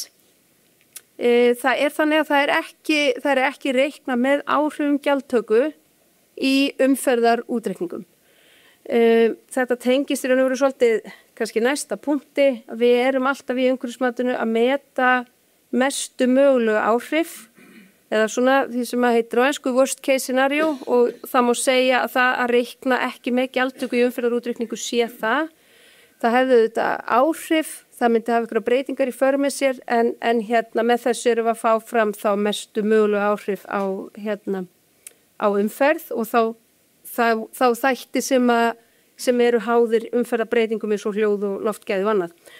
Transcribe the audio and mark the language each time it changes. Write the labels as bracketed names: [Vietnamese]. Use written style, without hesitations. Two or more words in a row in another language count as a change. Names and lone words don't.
[Icelandic] Það er þannig að það er ekki reiknað með áhrifum gjaldtöku í umferðarútreikningum. Þetta tengist í raun og veru svolítið kannski næsta punkti. Við erum alltaf í umhverfismatinu að meta mestu mögulegu áhrif eða svona því sem að heitir á ensku [English] worst case scenario [Icelandic] og það má segja að það að reikna ekki með gjaldtöku í umferðarútreikningu sé það. Það hefði þetta áhrif, það myndi hafa ykkur breytingar í för með sér en með þessu erum við að fá fram þá mestu mögulegu áhrif á umferð og þá þætti sem eru háðir umferðarbreytingum eins og hljóð og loftgæði og annað.